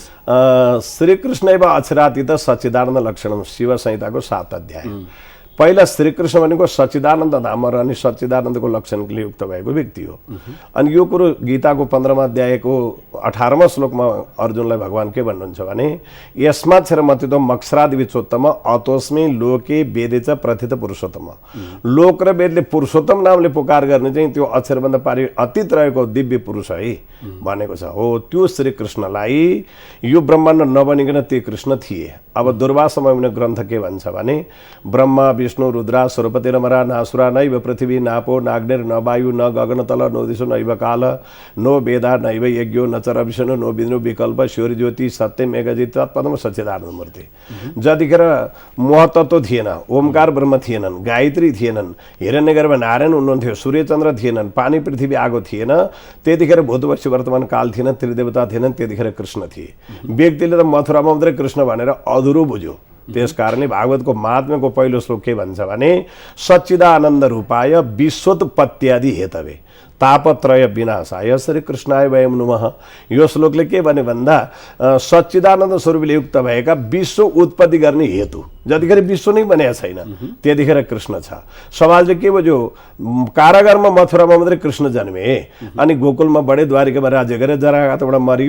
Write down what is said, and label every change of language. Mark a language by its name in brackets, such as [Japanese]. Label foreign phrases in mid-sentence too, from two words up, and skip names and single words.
[Sanskrit] श्रीकृष्ण एवं अक्षरातीत सच्चिदानन्द लक्षणम [Nepali] शिव संहिताको 7 अध्याय। पहिला श्रीकृष्ण भनेको सच्चिदानन्द धाम रहने सच्चिदानन्दको लक्षणले युक्त भएको व्यक्ति हो। अनि यो कुरो गीताको 15वां अध्यायको 18वां श्लोकमा अर्जुनलाई भगवान के भन्नुहुन्छ भने [Sanskrit] यस्माक्षरमतितो मक्षरादिविचोत्तम अतोस्मै लोके वेदे च प्रथित पुरुषोत्तम। [Nepali] लोक र वेदले पुरुषोत्तम नामले पुकार गर्ने चाहिँ त्यो अक्षरभन्दा पारि अतीत रहेको दिव्य पुरुष है भनेको छ। हो त्यो श्रीकृष्णलाई यो ब्रह्माण्ड नबनिकन ती कृष्ण थिए। अब दुर्वासा मुनिको ग्रन्थ के भन्छ भने [Sanskrit] ब्रह्मा विष्णु रुद्रा सरस्वती रमरा नासुरा नैव पृथ्वी नापो नाग्निर न वायु न गगनतल नो दिशो नैव काल नो वेदा नैव यज्ञो न चर विष्णु नो विष्णु विकल्प सूर्य ज्योति सत्यम एकजित तत्पदम सच्चिदानन्द मूर्ति। [Nepali] जतिखेर महतत्व थिएन, ओमकार ब्रह्म थिएनन्, गायत्री थिएनन्, हिरण्यगर्भ नारायण हुनुहुन्थ्यो, सूर्यचन्द्र थिएनन्, पानी पृथ्वी आगो थिएन, त्यतिखेर भूतवश्य वर्तमान काल थिएन, त्रिदेवता थिएनन्, त्यतिखेर कृष्ण थिए। व्यक्तिले त मथुरामा मात्रै कृष्ण भनेर अधुरो बुझ्यो। त्यस कारणले भागवतको महात्म्यको पहिलो श्लोक के भन्छ भने [Sanskrit] सच्चिदानन्द रूपाय विश्वोत्पत्त्यादि हेतवे तापत्रय विनाशाय श्री कृष्णाय वयम नमः। [Nepali] यो श्लोकले के भने भन्दा सच्चिदानन्द स्वरूपले युक्त भएका विश्व उत्पत्ति गर्ने हेतु, जतिखेर विश्व नै बनेको छैन त्यतिखेर कृष्ण छ। समाजले के बुझ्यो कारागारमा मथुरामा मात्रै कृष्ण जन्मे अनि गोकुलमा बढे द्वारिकामा राज्य गरे जराघातबाट मरियो।